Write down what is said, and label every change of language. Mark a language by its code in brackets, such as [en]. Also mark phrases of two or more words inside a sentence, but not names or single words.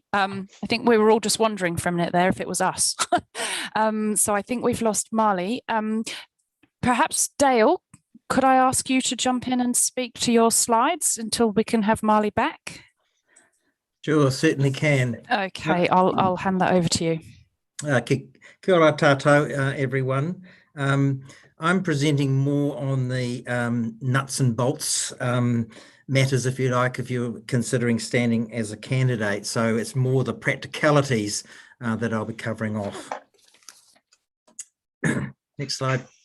[en] I think we were all just wondering for a minute there if it was us. So I think we've lost Marley. Perhaps Dale, could I ask you to jump in and speak to your slides until we can have Marley back? Sure, certainly can. Okay, I'll hand that over to you. [mi] Kia ora tātou, [en] everyone. I'm presenting more on the nuts and bolts matters, if you like, if you're considering standing as a candidate. So it's more the practicalities that I'll be covering off. Next slide.